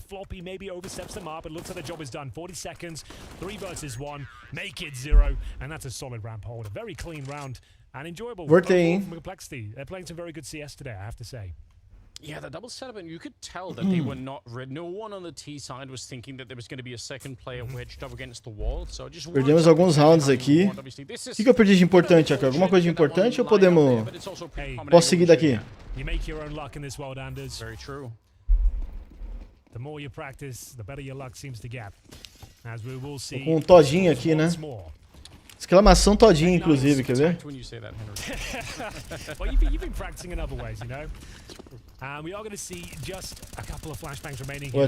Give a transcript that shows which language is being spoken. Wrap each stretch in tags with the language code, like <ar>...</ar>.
<en>Floppy maybe oversteps the mark, but looks like the job is done. 40 seconds, 3 versus 1. Make it 0, and that's a solid ramp hold. A very clean round and enjoyable. Complexity. They're playing some very good CS today, I have to say. Yeah, the double setup, and you could tell that they were not ready. No one on the T side was thinking that there was going to be a second player wedged up against the wall. So just</en> <pt>perdemos alguns rounds aqui. O que eu perdi de importante aqui? Alguma coisa de importante ou podemos... Posso seguir daqui?</pt> <en>You make your own luck in this world, Anders. Very true. The more you practice, the better your luck seems to get.</en> <pt>Tô com um todinho aqui, né? Exclamação todinho, inclusive, quer ver?</pt> <en>Well, you've been practicing in other ways, you know. We are going to see just a couple of flashbangs remaining here.</en>